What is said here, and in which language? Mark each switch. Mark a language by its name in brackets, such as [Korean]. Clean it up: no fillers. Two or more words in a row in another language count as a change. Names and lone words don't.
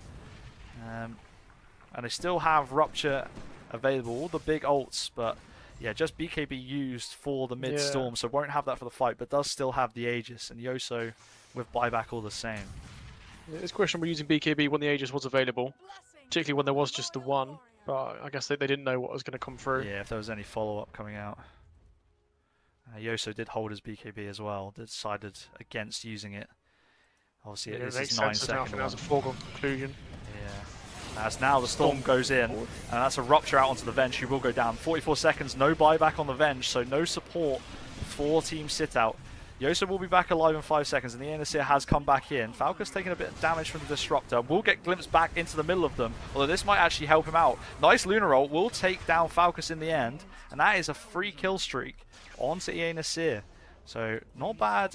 [English] And they still have Rupture available, all the big ults, but yeah, just BKB used for the mid-storm, so won't have that for the fight, but does still have the Aegis, and Y.O.S.O with buyback all the same. Yeah, it's questionable using BKB when the Aegis was available, particularly when there was just the one, but I guess they didn't know what was going to come through. Yeah, if there was any follow-up coming out. Y.O.S.O did hold his BKB as well, decided against using it. Obviously, it is his 9-second one. That was a foregone conclusion. Yeah. As now the Storm goes in, and that's a Rupture out onto the Venge, who will go down. 44 seconds, no buyback on the Venge, so no support for Team Sitout. Y.O.S.O will be back alive in 5 seconds, and the Ea-nasir has come back in. Falca's taking a bit of damage from the Disruptor. Will get glimpsed back into the middle of them, although this might actually help him out. Nice Lunar ult, will take down Falcus in the end, and that is a free kill streak onto Ea-nasir. So not bad.